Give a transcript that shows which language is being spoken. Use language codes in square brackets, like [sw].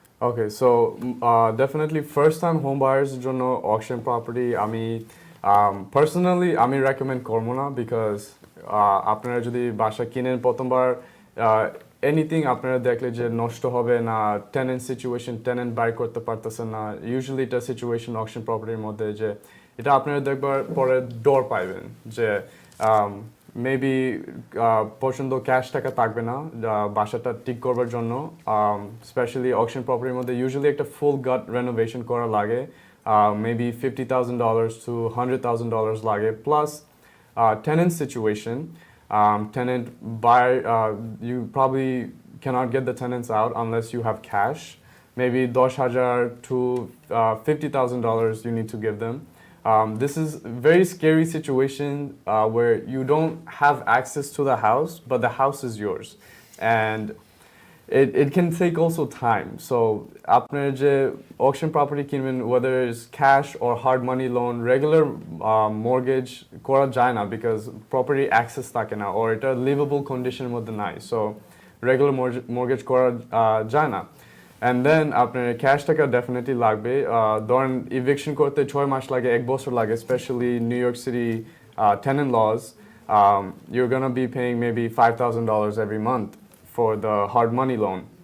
[en] Okay, so definitely first-time home buyers [bn] জন্য auction property আমি personally আমি recommend করবো না because আপনারা যদি বাসা কিনেন প্রথমবার anything আপনারা দেখলে যে নষ্ট হবে না, tenant situation, tenant বাই করতে পারতেছে না, usually এটা situation auction property এর মধ্যে যে এটা আপনারা দেখবার পরে ডর পাইবেন যে মেবি পছন্দ ক্যাশ টাকা থাকবে না বাসাটা ঠিক করবার জন্য। স্পেশালি অকশন প্রপার্টির মধ্যে ইউজুয়ালি একটা ফুল গাট রেনোভেশন করা লাগে, মেবি $50,000 to $100,000 লাগে, plus tenant situation. [en] Tenant buy, you probably cannot get the tenants out unless you have cash. Maybe $10,000 to $50,000 you need to give them. This is a very scary situation where you don't have access to the house, but the house is yours. And it can take also time. So, [bn] আপনার যে auction property কিনবেন, [en] whether it's cash or hard money loan, regular mortgage [bn] করা যায় না [en] because property access [bn] থাকে না [en] or [bn] এটা livable condition মধ্যে নাই. So, regular mortgage করা যায় না. [en] And then [bn] আপনার ক্যাশ টাকা ডেফিনেটলি লাগবে। ধরেন ইভিকশন করতে 6 মাস লাগে, 1 বছর লাগে, specially new York city tenant laws. [en] You're gonna be paying maybe $5,000 every month for the hard money loan.